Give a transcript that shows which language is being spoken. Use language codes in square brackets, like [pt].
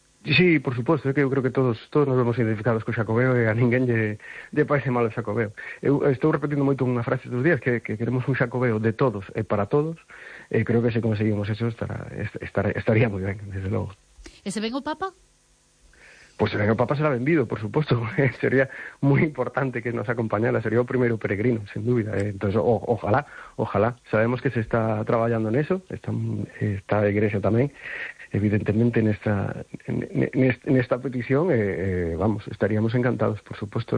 [es] Sí, por supuesto, [gl] que eu creo que todos nos vemos identificados co Xacobeo e a ninguén lle parece mal o Xacobeo. Eu estou repetindo moito unha frase dos días, que queremos un Xacobeo de todos e para todos, e creo que se conseguimos eso estaría moi ben, desde logo. ¿E se ven o Papa? [es] Pues se ven o Papa será vendido, por supuesto. Sería muy importante que nos acompañara. [gl] Sería o primeiro peregrino, sin dúbida. [es] Entonces, ojalá. [gl] Sabemos que se está traballando en eso. Está a Igrexa tamén, evidentemente, nesta petición. [es] Vamos, estaríamos encantados, por supuesto.